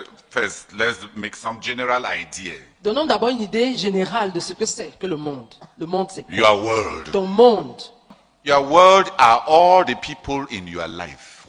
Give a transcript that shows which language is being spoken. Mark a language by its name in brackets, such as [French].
[English] First, let's make some general idea. [French] Donnons d'abord une idée générale de ce que c'est que le monde. Le monde, c'est quoi? [English] Your world. [French] Ton monde. [English] Your world are all the people in your life